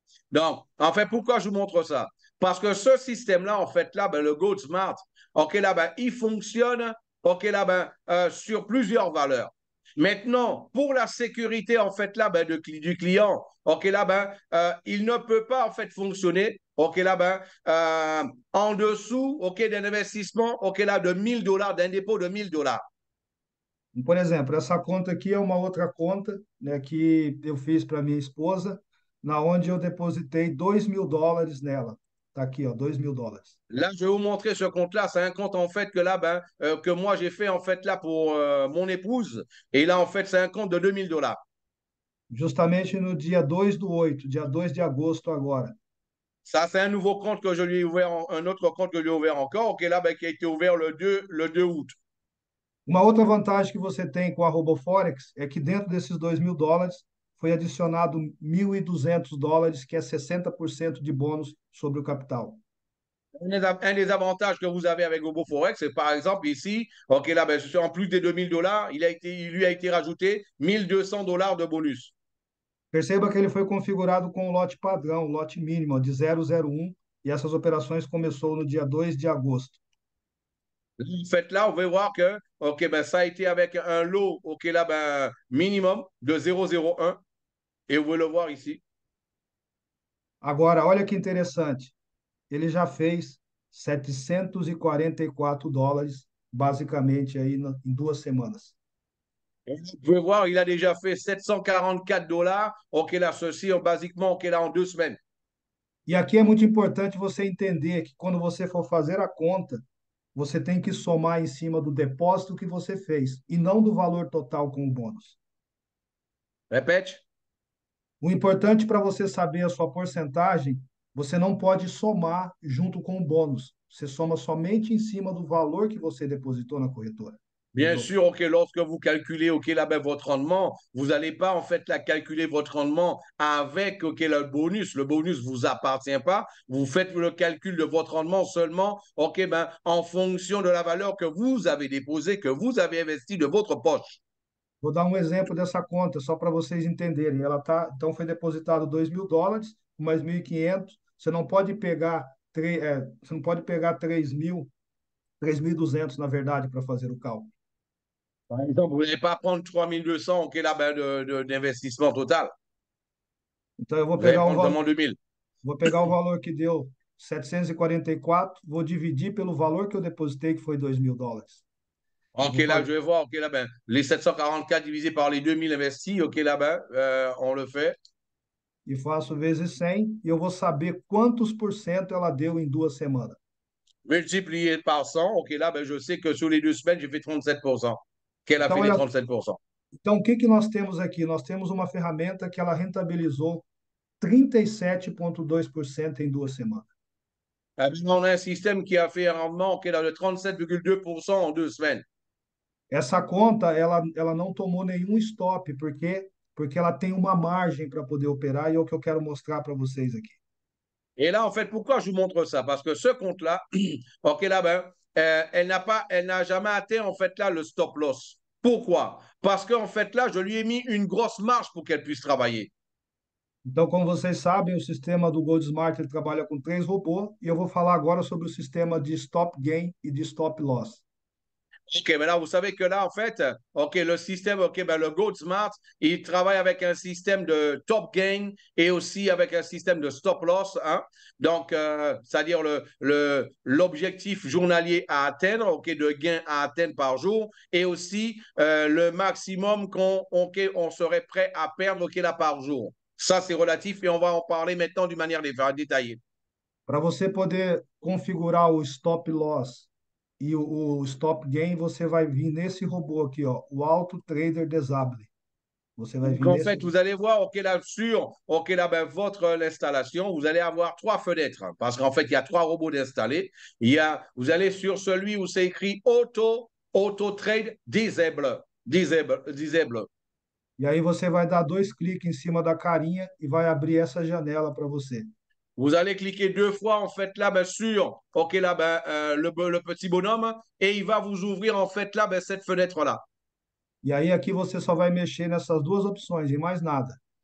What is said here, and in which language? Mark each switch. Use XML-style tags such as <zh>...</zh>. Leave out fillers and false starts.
<fr>Donc, en fait, pourquoi je vous montre ça? Parce que ce système-là, en fait, là, le Gold Smart, OK, là, il fonctionne, OK, là, sur plusieurs valeurs. Maintenant, pour la sécurité, en fait, là, du client, OK, là, il ne peut pas, en fait, fonctionner, OK, là, en dessous, OK, d'un investissement, OK, là, de 1 000 dollars, d'un dépôt de 1 000 dollars.</fr> <pt>Por exemplo, essa conta aqui é uma outra conta, né, que eu fiz para minha esposa, na onde eu depositei US$ 2.000 nela. Tá aqui, ó, US$ 2.000.</pt> <fr>Là, je vais vous montrer ce compte-là. C'est un compte en fait que là, que moi j'ai fait en fait là pour mon épouse. Et là, en fait, c'est un compte de 2000 $.</fr> <pt>Justamente no dia 2/8, dia 2 de agosto agora.</pt> <fr>Ça, c'est un nouveau compte que je lui ai ouvert, un autre compte que je lui ai ouvert encore, qui est là, qui a été ouvert le 2 août.</fr> <pt>Uma outra vantagem que você tem com a RoboForex é que dentro desses US$ 2.000 foi adicionado US$ 1.200, que é 60% de bônus sobre o capital.</pt> <fr>Un des avantages que vous avez avec GoboForex, c'est par exemple ici, OK, là, en plus des 2000 $, il lui a été rajouté 1200 $ de bonus.</fr> <pt>Perceba que ele foi configurado com o lote padrão, o lote mínimo, ó, de 001, e essas operações começou no dia 2 de agosto.</pt> <fr>En fait, là, on va voir que, OK, ça a été avec un lot, OK, là, minimum de 001. Et vous pouvez le voir ici.</fr> <pt>Agora, olha que interessante, ele já fez US$ 744, basicamente aí em 2 semanas.</pt> <fr>Et vous pouvez voir, il a déjà fait 744 $. OK, là, ceci, basiquement, OK, là, en 2 semaines.</fr> <pt>E aqui é muito importante você entender que quando você for fazer a conta, você tem que somar em cima do depósito que você fez e não do valor total com o bônus.</pt> <fr>Répète.</fr> <pt>O importante para você saber a sua porcentagem, você não pode somar junto com o bônus. Você soma somente em cima do valor que você depositou na corretora.</pt> <fr>Bien sûr, OK, lorsque vous calculez, OK, là, votre rendement, vous n'allez pas, en fait, là, calculer votre rendement avec, OK, le bonus. Le bonus ne vous appartient pas. Vous faites le calcul de votre rendement seulement, OK, en fonction de la valeur que vous avez déposée, que vous avez investie de votre poche.</fr> <pt>Vou dar um exemplo dessa conta, só para vocês entenderem. Ela tá, então foi depositado US$ 2.000, mais 1.500. Você não pode pegar, você não pode pegar 3.000, 3.200, na verdade, para fazer o cálculo.</pt> <fr>Par exemple, vous n'allez pas prendre 3200, OK, là, d'investissement total.</fr> <pt>Então eu</pt> <fr>Vous allez prendre seulement 2000.</fr> <pt>vou pegar o valor que deu 744, vou dividir pelo valor que eu depositei, que foi US$ 2.000. Eu</pt> <fr>OK,</fr> <pt>vou</pt> <fr>là,</fr> <pt>fazer,</pt> <fr>je vais voir, OK, là, les 744 divisés par les 2000 investis, OK, là, on le fait.</fr> <pt>e faço vezes 100 e eu vou saber quantos por cento ela deu em 2 semanas.</pt> <fr>Multiplié par 100, OK, là, je sais que sur les 2 semaines, j'ai fait 37%. Qu'elle a</fr> <pt>Então,</pt> <fr>fait les</fr> <pt>olha,</pt> <fr>37%.</fr> <pt>então o que que nós temos aqui? Nós temos uma ferramenta que ela rentabilizou 37,2% em 2 semanas.</pt> <fr>On a un système qui a fait un rendement OK, là, de 37,2% en 2 semaines.</fr> <pt>Essa conta, ela não tomou nenhum stop, porque ela tem uma margem para poder operar e é o que eu quero mostrar para vocês aqui.</pt> <fr>Et là, en fait, pourquoi je vous montre ça? Parce que ce compte-là, OK, là, elle n'a jamais atteint, en fait, là, le stop loss. Pourquoi? Parce qu'en fait, là, je lui ai mis une grosse marge pour qu'elle puisse travailler.</fr> <pt>Então, como vocês sabem, o sistema do GoldSmart ele trabalha com 3 robôs e eu vou falar agora sobre o sistema de stop gain e de stop loss.</pt> <fr>OK, mais là, vous savez que là, en fait, OK, le système, OK, le Gold Smart, il travaille avec un système de top gain et aussi avec un système de stop loss. Hein? Donc, c'est-à-dire l'objectif journalier à atteindre, OK, de gain à atteindre par jour et aussi le maximum on serait prêt à perdre, OK, là, par jour. Ça, c'est relatif et on va en parler maintenant d'une manière détaillée.</fr> <pt>Para você poder configurar o stop loss e o stop gain, você vai vir nesse robô aqui, ó, o Auto Trader Disable. Você vai</pt> <fr>Donc,</fr> <pt>vir</pt> <fr>en</fr> <pt>nesse.</pt> <fr>fait, vous allez voir, OK, là, sur OK, là, votre installation, vous allez avoir trois fenêtres. Hein, parce qu'en fait, il y a trois robots d'installer. Vous allez sur celui où c'est écrit Auto Trade Disable. Disable.</fr> <pt>E aí você vai dar 2 cliques em cima da carinha e vai abrir essa janela para você.</pt> <fr>Vous allez cliquer 2 fois, en fait, là, sur OK, là, le petit bonhomme et il va vous ouvrir, en fait, là, cette fenêtre-là.</fr> <pt>E aí aqui você só vai mexer nessas duas opções e mais nada.</pt>